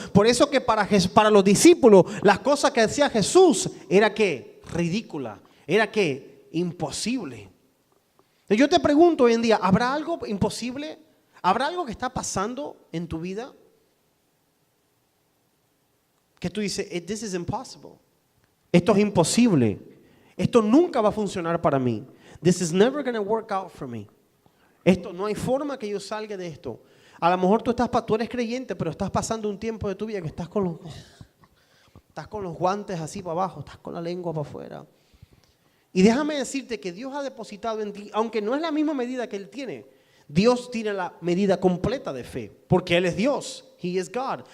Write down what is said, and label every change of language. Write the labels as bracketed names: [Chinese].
[Spanish] Por eso que para los discípulos las cosas que hacía Jesús era que ridícula, era que imposible. Yo te pregunto hoy en día, ¿habrá algo imposible? ¿Habrá algo que está pasando en tu vida que tú dices, [English] this is impossible? [Spanish] Esto es imposible. Esto nunca va a funcionar para mí. [English] This is never going to work out for me. [Spanish] Esto no hay forma que yo salga de esto. A lo mejor tú eres creyente, pero estás pasando un tiempo de tu vida que estás con los guantes así para abajo, estás con la lengua para afuera. Y déjame decirte que Dios ha depositado en ti, aunque no es la misma medida que Él tiene, Dios tiene la medida completa de fe, porque Él es Dios, [English] He is God.